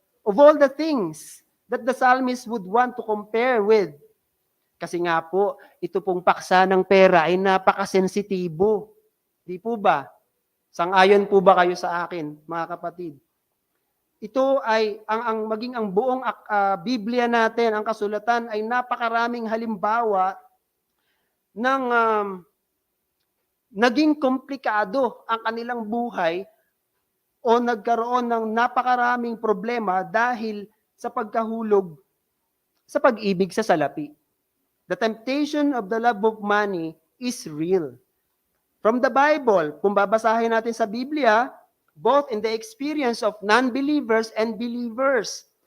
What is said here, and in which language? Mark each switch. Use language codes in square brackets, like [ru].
[en] Of all the things that the psalmist would want to compare with. [tl] Kasi nga po, ito pong paksa ng pera ay napakasensitibo. Di po ba? Sang-ayon po ba kayo sa akin, mga kapatid? Ito ay, maging ang buong Biblia natin, ang kasulatan, ay napakaraming halimbawa ng naging komplikado ang kanilang buhay o nagkaroon ng napakaraming problema dahil sa pagkahulog sa pag-ibig sa salapi. [en] The temptation of the love of money is real. From the Bible, [tl] kung babasahin natin sa Biblia, [en] both in the experience of non-believers and believers.